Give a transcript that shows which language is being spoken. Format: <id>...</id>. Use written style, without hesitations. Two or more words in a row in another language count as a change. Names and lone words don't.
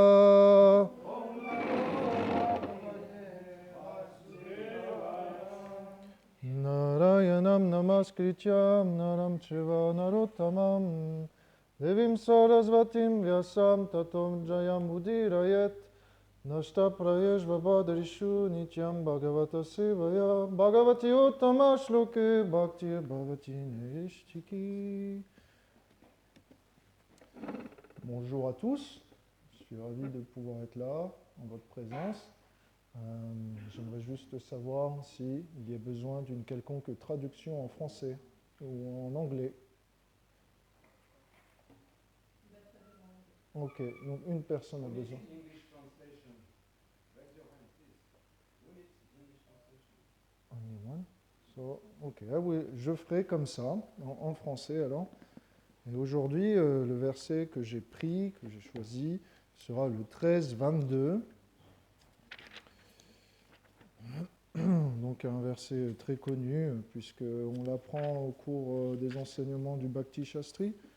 <sa>Narayanam Namaskrityam Naram Chiva Narottamam Devim Sarasvatim Vyasam Tatom Jayam Udirayet Nashta Prayesh Vabhadarishu Nityam Bhagavata Sevaya Bhagavati Uttama Shloke Bhakti Bhavati Neishtiki.</sa> <fr>Bonjour à tous, je suis ravi de pouvoir être là en votre présence. J'aimerais juste savoir s'il y a besoin d'une quelconque traduction en français ou en anglais. Ok, donc une personne a besoin.</fr> <en>Only one. So,</en> <fr>ok, je ferai comme ça, en français alors. Et aujourd'hui, le verset que j'ai pris, que j'ai choisi, sera le 13-22. Donc un verset très connu, puisqu'on l'apprend au cours des enseignements du Bhakti Shastri.</fr>